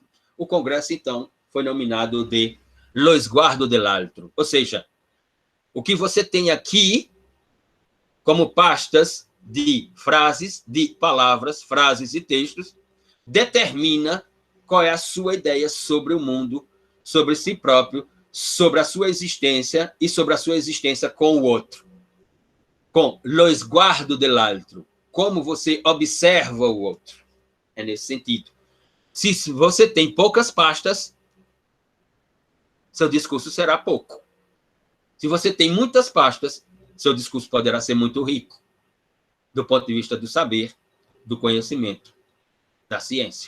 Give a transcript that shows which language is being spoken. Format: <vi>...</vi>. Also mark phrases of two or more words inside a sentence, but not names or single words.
<pt>O congresso, então, foi nominado de Lo Esguardo dell'altro, ou seja, o que você tem aqui como pastas de frases, de palavras, frases e textos, determina qual é a sua ideia sobre o mundo, sobre si próprio, sobre a sua existência e sobre a sua existência com o outro. Com lo esguardo dell'altro, como você observa o outro. É nesse sentido. Se você tem poucas pastas, seu discurso será pouco. Se você tem muitas pastas, seu discurso poderá ser muito rico, do ponto de vista do saber, do conhecimento, da ciência.</pt>